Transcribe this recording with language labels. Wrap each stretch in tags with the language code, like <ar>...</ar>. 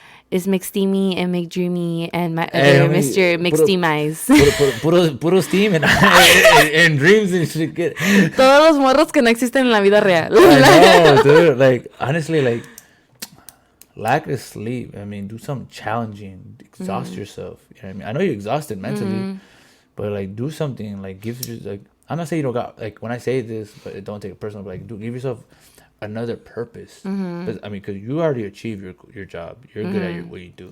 <en>It's McSteamy and McDreamy and my other Mr. McSteam Eyes.</en> <es>Puro</es> <en>steam and dreams and shit.</en> <es>Todos los morros que no existen en la vida real.</es> <en>I know, dude. Like honestly, like. Lack of sleep. I mean, do something challenging. Exhaust yourself. You know what I mean? I know you're exhausted mentally, but like, do something. Like, give you like. I'm not saying you don't got like when I say this, but don't take it personal. But like, give yourself another purpose. I mean, because you already achieved your job. You're good at what you do.</en>